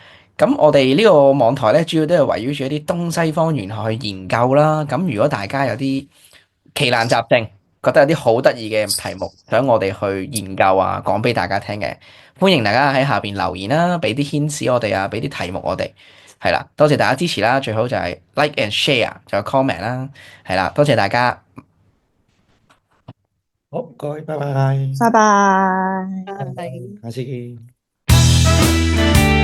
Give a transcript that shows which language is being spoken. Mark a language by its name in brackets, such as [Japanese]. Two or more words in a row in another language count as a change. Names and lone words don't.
[Cantonese] 咁我哋呢個網台咧，主要都係圍繞住一啲東西方玄學去研究啦。咁如果大家有啲奇難雜症，覺得有啲好得意嘅題目，想我哋去研究啊，講俾大家聽嘅，歡迎大家喺下邊留言啦，俾啲 hint 我哋啊，俾啲題目我哋。係啦，多謝大家支持啦，最好就係 [English] like and share， [Cantonese] 仲有 comment 啦。係啦，多謝大家。好，各位，拜拜，拜拜。拜拜，下次見。